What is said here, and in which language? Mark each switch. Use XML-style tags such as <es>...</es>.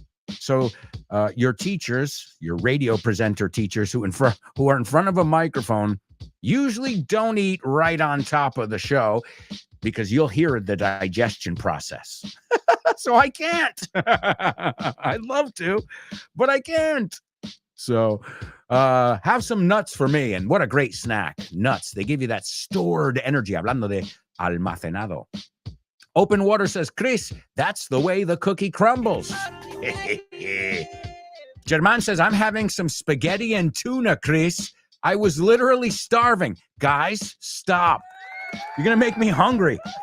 <en>So your teachers, your radio presenter teachers who are in front of a microphone usually don't eat right on top of the show because you'll hear the digestion process. So I can't. I'd love to, but I can't. So have some nuts for me. And what a great snack. Nuts. They give you that stored energy.</en> <es>Hablando de almacenado.</es> <en>Open Water says, Chris, that's the way the cookie crumbles. German says, I'm having some spaghetti and tuna, Chris. I was literally starving. Guys, stop. You're going to make me hungry.</en>